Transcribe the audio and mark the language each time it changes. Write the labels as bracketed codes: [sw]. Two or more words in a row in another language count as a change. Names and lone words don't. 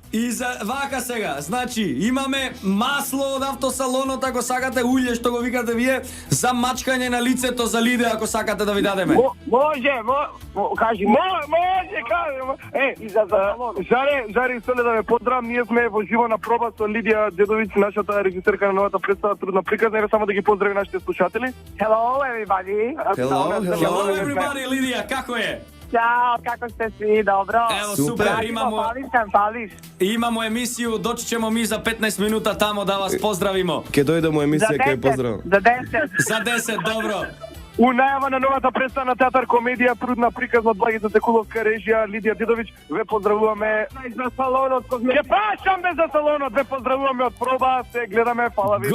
[mk] И за вака сега, значи имаме масло од автосалонот ако сакате, улје што го викате вие, за мачкање на лицето за Лиде ако сакате да ви дадеме. Може, кажи. Може, кажи. И за салон. Жаре, соле да ве поздравам, ние сме во живо на проба со Лидија Дедовиќ, нашата режисерка на новата представа Трудна приказна, и само да ги поздрави нашите слушатели. [en] Hello everybody. Hello everybody, [mk] Лидија, како е? [sr] Ćao, kako ste svi, dobro? Evo, super, imamo емисију, дочи ćemo mi za 15 minuta tamo da vas pozdravimo. [mk] Ке дојдемо емисија, ке ја поздравам. [sr] Za 10. [mk] За 10, добро. У најава на новата представа на театар комедија Трудна приказна од Благица Текуловска режија Лидија Дедовиќ, ве поздравуваме за салонот. Ке прашам бе за салонот, ве поздравуваме од проба, се гледаме, фала ви.